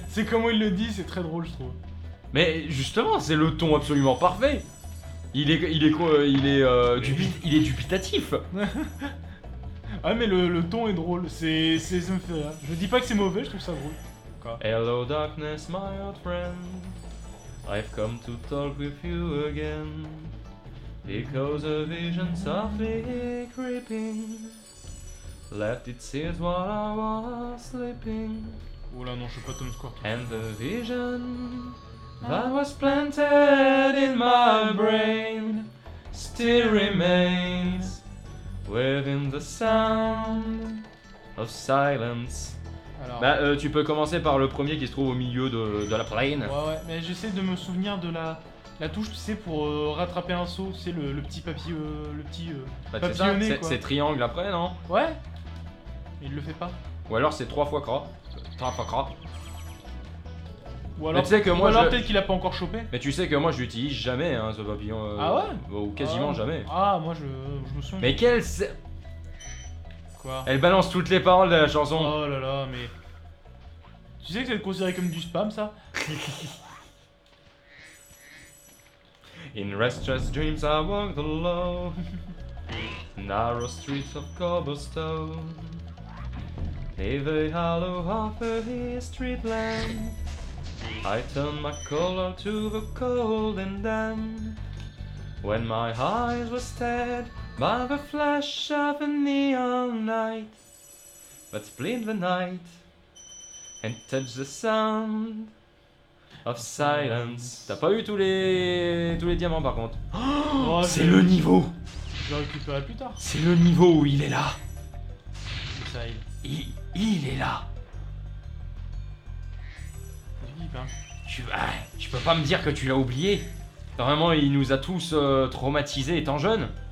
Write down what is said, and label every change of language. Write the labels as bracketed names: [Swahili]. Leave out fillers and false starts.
[French] C'est comment il le dit, c'est très drôle, je trouve. mais justement, c'est le ton absolument parfait. Il est quoi? Il est dubitatif. Ah, mais le ton est drôle. Ça me fait rire. Je dis pas que c'est mauvais, je trouve ça drôle. Quoi? [English] Hello darkness, my old friend. I've come to talk with you again. Because a vision softly creeping left its ears while I was sleeping. [French] Oh là non, je suis pas Tom Square. [English] And the vision that was planted in my brain still remains within the sound of silence. [French] Alors. Bah, tu peux commencer par le premier qui se trouve au milieu de la plaine. Ouais, mais j'essaie de me souvenir de la touche, tu sais, pour rattraper un saut, tu sais, le petit papier, Bah, c'est ça, papillonné, quoi. c'est triangle après, non? Ouais. Il le fait pas. Ou alors c'est 3 fois cra. 3 fois cra. Ou alors, tu sais que moi, ou alors je- peut-être qu'il a pas encore chopé. Mais tu sais que moi je l'utilise jamais, hein, ce papillon. Ah ouais? Ou quasiment Ah. jamais. Ah, moi je me souviens. Mais quelle. Quoi? Elle balance toutes les paroles de la chanson. Oh là là, mais. Tu sais que c'est considéré comme du spam, ça? [English] In restless dreams I walked alone, narrow streets of cobblestone, near the hollow of a street lamp. I turned my collar to the cold and damp, when my eyes were stared by the flash of a neon light that split the night and touched the sound of silence. [French] T'as pas eu tous les diamants par contre. Oh, C'est le niveau. Je le récupérerai plus tard. C'est le niveau où il est là. C'est ça, Il est là. Plinck. Tu peux pas me dire que tu l'as oublié. Vraiment, il nous a tous traumatisés étant jeunes.